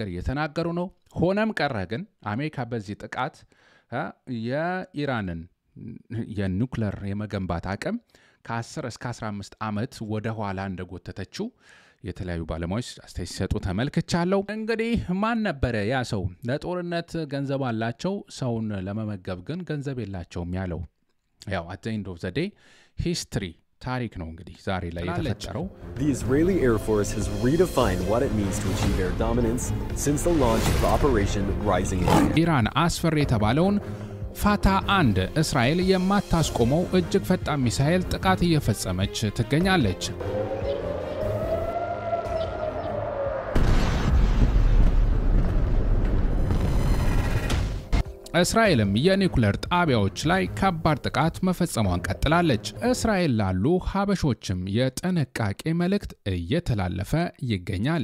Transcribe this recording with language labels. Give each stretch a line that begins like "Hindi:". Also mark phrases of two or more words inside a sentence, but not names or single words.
Amharic: እየተናገሩ ነው ሆነም ቀረ ግን አሜሪካ በዚህ ጥቃት የኢራንን የኒውክሌር የመገንባት አቅም ከ10 እስከ 15 ዓመት ወደ ኋላ እንደጎተተችው የተለያዩ ባለሙያዎች አስተያየት ሲሰጡ ተመልክቻለሁ እንግዲህ ማን ነበር ያ ሰው ለጦርነት ገንዘብ አላቸው ሰውን ለመመገብ ግን ገንዘብ የላቸውም ያለው ያው
English: at the end of the day history
Amharic: ታሪክ ነው እንግዲህ ዛሬ ላይ የተፈጠረው
English: The Israeli Air Force has redefined what it means to achieve air dominance since the launch of Operation Rising Lion.
Amharic: ኢራን አስፈሪ የተባለውን ፋታ 1 እስራኤል የማታስቆመው እጅግ ፈጣን ሚሳኤል ጥቃት እየፈጸመች ትገኛለች እስራኤልም የኒውክሌር ጣቢያዎች ላይ ከባድ ጥቃት መፈጸሟን ቀጥላለች እስራኤል ላሉ ሀበሾችም የጥንቃቄ መልእክት እየተላለፈ ይገኛል